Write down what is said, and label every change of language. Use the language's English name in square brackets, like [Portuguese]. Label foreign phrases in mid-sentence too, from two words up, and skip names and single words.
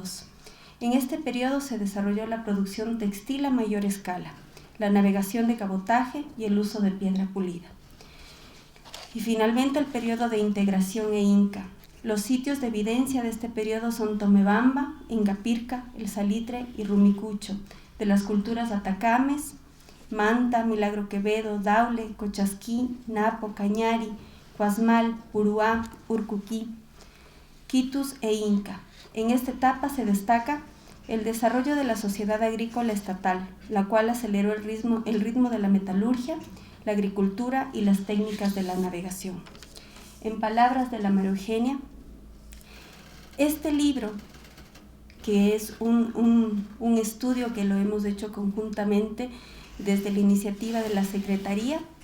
[Spanish] En este periodo se desarrolló la producción textil a mayor escala, la navegación de cabotaje y el uso de piedra pulida. Y finalmente el periodo de integración e inca. Los sitios de evidencia de este periodo son Tomebamba, Ingapirca, El Salitre y Rumicucho, de las culturas Atacames, Manta, Milagro Quevedo, Daule, Cochasquí, Napo, Cañari, Cuasmal, Puruá, Urcuquí, Quitus e Inca. En esta etapa se destaca el desarrollo de la sociedad agrícola estatal, la cual aceleró el ritmo de la metalurgia, la agricultura y las técnicas de la navegación. En palabras de la María Eugenia, este libro, que es un estudio que lo hemos hecho conjuntamente desde la iniciativa de la Secretaría,